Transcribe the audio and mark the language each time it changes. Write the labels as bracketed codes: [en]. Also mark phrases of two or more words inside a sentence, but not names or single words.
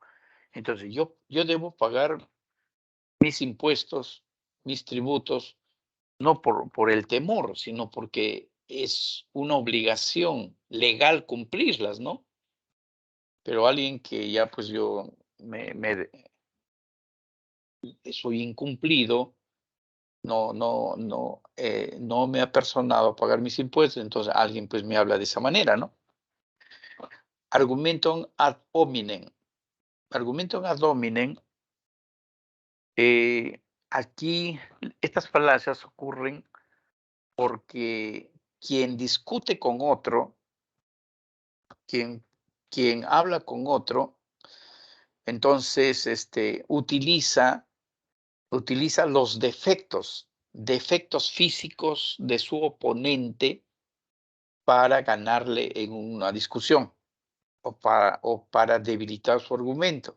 [es] Entonces yo debo pagar mis impuestos, mis tributos, no por el temor, sino porque es una obligación legal cumplirlas, ¿no? Pero alguien que ya pues yo soy incumplido, no me ha personado a pagar mis impuestos, entonces alguien pues me habla de esa manera, ¿no? [la] Argumentum ad hominem. Argumentum ad hominem, [es] aquí estas falacias ocurren porque quien discute con otro, quien habla con otro, entonces utiliza los defectos físicos de su oponente para ganarle en una discusión o para debilitar su argumento.